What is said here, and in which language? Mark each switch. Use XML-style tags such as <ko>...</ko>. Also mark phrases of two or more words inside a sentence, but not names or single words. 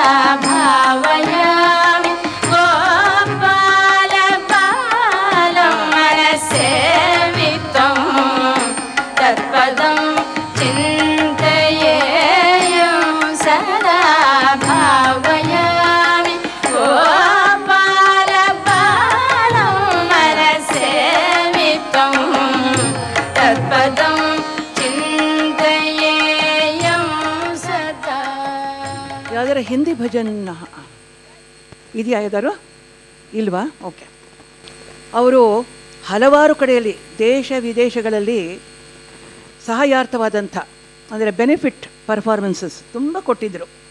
<sa>भावयामि गोपालबालं मनस्सेवितं तत्पदं चिन्तयेयं सदा. भावयामि गोपालबालं मनस्सेवितं तत्पदं चिन्तयेयं सदा.</sa> <kn>ಯಾವ್ದಾರ ಹಿಂದಿ ಭಜನ್ ಇದೆಯಾ ಯಾವ್ದಾರು ಇಲ್ವಾ? ಓಕೆ. ಅವರು ಹಲವಾರು ಕಡೆಯಲ್ಲಿ ದೇಶ ವಿದೇಶಗಳಲ್ಲಿ ಸಹಾಯಾರ್ಥವಾದಂಥ ಅಂದರೆ</kn> <en>benefit performances</en> <kn>ತುಂಬ ಕೊಟ್ಟಿದ್ದರು.</kn>